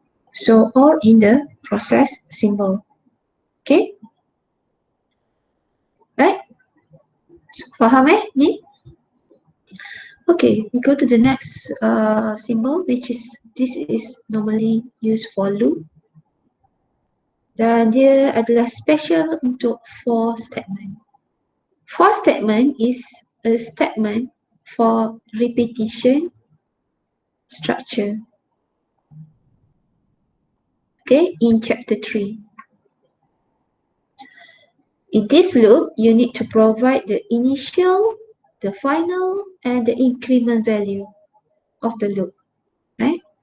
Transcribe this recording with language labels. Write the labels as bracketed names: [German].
[English] So all in the process symbol. Okay? Right? So, [Malay] faham ni? [English] Okay, we go to the next symbol, which is this is normally used for loop. [Malay] Dan dia adalah special untuk for statement. [English] For statement is a statement for repetition structure. Okay, in chapter 3. In this loop, you need to provide the initial, the final, and the increment value of the loop, right?